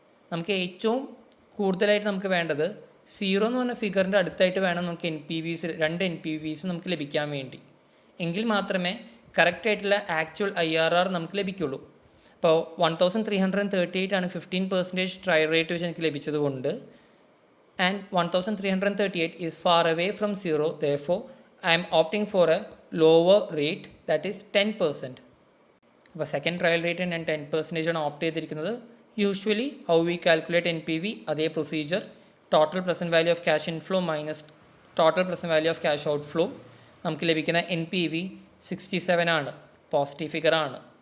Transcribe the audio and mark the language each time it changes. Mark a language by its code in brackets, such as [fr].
[ml] നമുക്ക് ഏറ്റവും കൂടുതലായിട്ട് നമുക്ക് വേണ്ടത് 0 എന്ന് പറഞ്ഞ ഫിഗറിൻ്റെ അടുത്തായിട്ട് വേണം നമുക്ക് എൻ പി വിസ്, രണ്ട് എൻ പി വിസ് നമുക്ക് ലഭിക്കാൻ വേണ്ടി. എങ്കിൽ മാത്രമേ കറക്റ്റായിട്ടുള്ള ആക്ച്വൽ IRR നമുക്ക് ലഭിക്കുള്ളൂ. അപ്പോൾ 1338 ആണ് 15% ട്രയൽ റേറ്റ് വെച്ച് എനിക്ക് ലഭിച്ചത് കൊണ്ട്, [en] And 1338 is far away from 0. therefore I am opting for a lower rate, that is 10%. [ml] അപ്പോൾ സെക്കൻഡ് ട്രയൽ റേറ്റ് ഞാൻ 10% ആണ് ഓപ്റ്റ് ചെയ്തിരിക്കുന്നത്. [en] usually how we calculate NPV [ml] അതേ procedure, [en] Total present value of cash inflow minus total present value of cash outflow. [ml] നമുക്ക് ലഭിക്കുന്ന NPV 67 ആണ്, positive figure ആണ്.